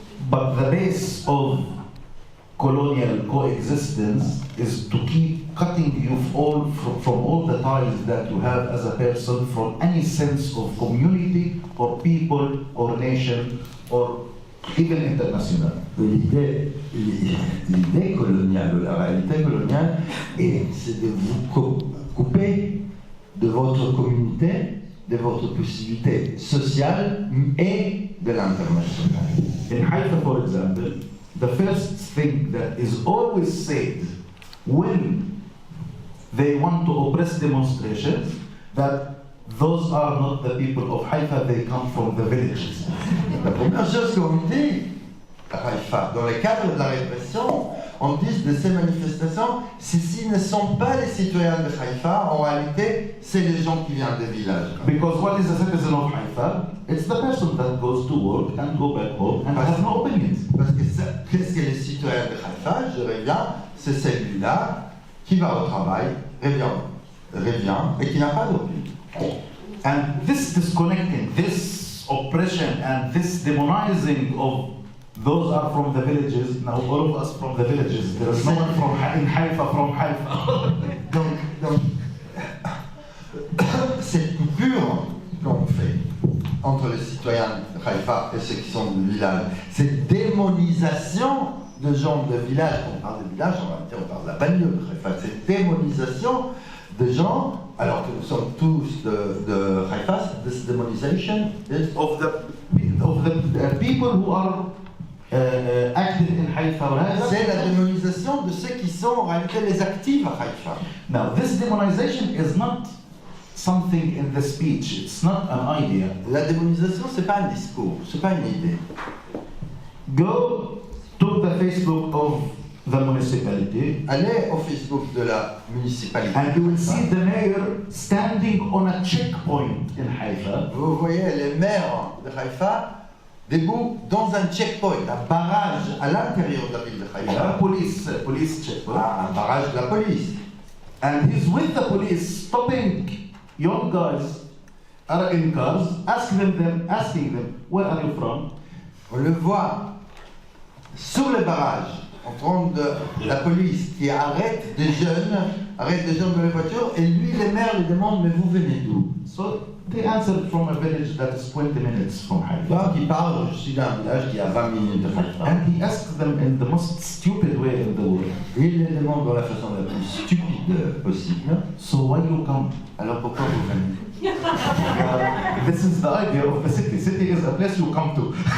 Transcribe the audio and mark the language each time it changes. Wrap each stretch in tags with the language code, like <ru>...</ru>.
<en>But the base of colonial coexistence is to keep cutting you from all the ties that you have as a person, from any sense of community or people or nation or even international.</en> <fr>L'idée coloniale, la réalité coloniale, c'est de vous couper de votre communauté, de votre possibilité sociale et de l'international.</fr> <en>In Haifa, for example, the first thing that is always said when they want to oppress demonstrations, that those are not the people of Haifa, they come from the villages.</en> <fr>La première chose qu'on dit à Haïfa, dans le cadre de la répression, on dit de ces manifestations, ceux-ci ne sont pas les citoyens de Haïfa, en réalité, c'est les gens qui viennent des villages.</fr> <en>Because what is a citizen of Haifa? It's the person that goes to work and go back home and has no opinions.</en> <fr>Parce que qu'est-ce que les citoyens de Haïfa, je reviens, c'est celui-là qui va au travail, revient et qui n'a pas d'opinion.</fr> <en>And this disconnecting, this oppression and this demonizing of those are from the villages, now all of us from the villages, there is no one in Haifa from Haifa.</en> <fr>Donc, cette coupure qu'on fait entre les citoyens de Haïfa et ceux qui sont du village, cette démonisation de gens de village, on parle de village, en réalité on parle de la banlieue de Haïfa, cette démonisation de gens, alors que nous sommes tous de Haïfa,</fr> <en>this demonization is of the people who are active in Haifa.</en> <fr>C'est la démonisation de ceux qui sont en réalité les actifs à Haïfa.</fr> <en>Now, this demonization is not something in the speech. It's not an idea.</en> <fr>La démonisation, c'est pas un discours, c'est pas une idée.</fr> <en>Go to the Facebook of the municipality.</en> <fr>Allez au Facebook de la municipalité.</fr> <en>And you will see the mayor standing on a checkpoint in Haifa.</en> <fr>Vous voyez les maires de Haïfa debout dans un checkpoint, un barrage à l'intérieur de la ville de Haïfa.</fr> <en>Police checkpoint.</en> <fr>Un barrage de la police.</fr> <en>And he's with the police, stopping young guys are in cars, asking them, where are you from?</en> <fr>On le voit sous le barrage, en train de la police qui arrête des jeunes dans les voitures, et lui, les maires lui demandent, mais vous venez d'où?</fr> <en>So they answered from a village that is 20 minutes from Haifa.</en> <fr>Donc il parle, je suis d'un village qui est à 20 minutes de Haïfa.</fr> <en>And he asked them in the most stupid way in the world.</en> <fr>Et il les demande dans la façon la plus stupide possible.</fr> <en>So why you come?</en> <fr>Alors pourquoi vous venez?</fr> <en>This is the idea of the city. City is a place you come to.</en>